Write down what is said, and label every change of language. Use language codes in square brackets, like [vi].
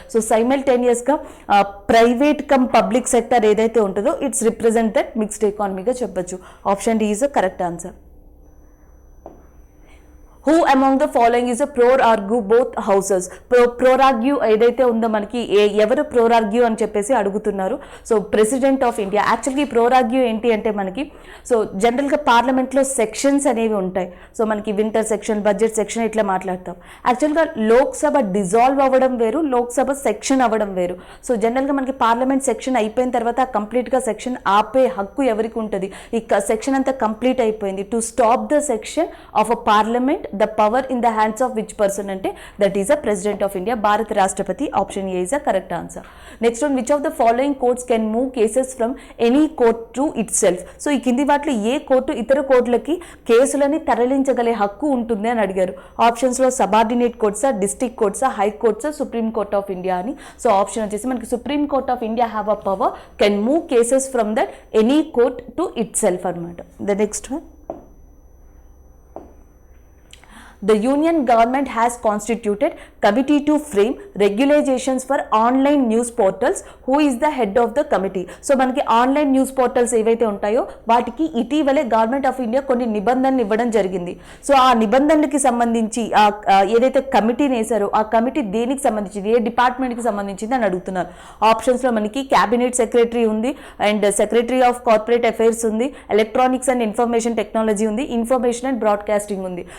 [en] So simultaneous గా private cum public sector ఏదైతే ఉంటుందో ఇట్స్ రిప్రజెంట్ దట్ మిక్స్డ్ ఎకానమీగా చెప్పొచ్చు. Option D is the correct answer. Who among the following is a prorogue both houses? [te] Prorogue ఏదైతే ఉందో మనకి ఎవరు prorogue అని చెప్పేసి అడుగుతున్నారు. So president of India. యాక్చువల్గా ఈ prorogue ఏంటి అంటే మనకి సో జనరల్గా పార్లమెంట్లో సెక్షన్స్ అనేవి ఉంటాయి. సో మనకి వింటర్ సెక్షన్, బడ్జెట్ సెక్షన్ ఇట్లా మాట్లాడతాం. యాక్చువల్గా లోక్సభ డిజాల్వ్ అవ్వడం వేరు, లోక్సభ సెక్షన్ అవ్వడం వేరు. సో జనరల్గా మనకి పార్లమెంట్ సెక్షన్ అయిపోయిన తర్వాత కంప్లీట్గా సెక్షన్ ఆపే హక్కు ఎవరికి ఉంటుంది? ఈ సెక్షన్ అంతా కంప్లీట్ అయిపోయింది. [en] To stop the section of a parliament the power in the hands of which person ante that is a president of India, Bharat Rashtrapati. Option A is a correct answer. Next one, which of the following courts can move cases from any court to itself? [te] So ఈ కింది వాటిలో ఏ court ఇతర కోర్టులకి కేసులని తరలించగలే హక్కు ఉంటుంది అని అడిగారు. Options లో subordinate కోర్ట్సా, district కోర్ట్సా, high కోర్ట్సా, supreme court of India అని. [en] So option వచ్చేసి మనకి supreme court of India have a power can move cases from that any court to itself అనమాట. The next one, the union government has constituted committee to frame regulations for online news portals. Who is the head of the committee? [te] So మనకి online news portals ఏవైతే ఉంటాయో వాటికి ఇటీవలే government of India కొన్ని నిబంధనలు ఇవ్వడం జరిగింది. సో ఆ నిబంధనలకి సంబంధించి ఏదైతే కమిటీని వేశారో ఆ కమిటీ దేనికి సంబంధించింది, ఏ డిపార్ట్మెంట్కి సంబంధించింది అని అడుగుతున్నారు. ఆప్షన్స్లో మనకి క్యాబినెట్ సెక్రటరీ ఉంది, and secretary of corporate affairs ఉంది, ఎలక్ట్రానిక్స్ అండ్ ఇన్ఫర్మేషన్ టెక్నాలజీ ఉంది, ఇన్ఫర్మేషన్ అండ్ బ్రాడ్కాస్టింగ్ ఉంది.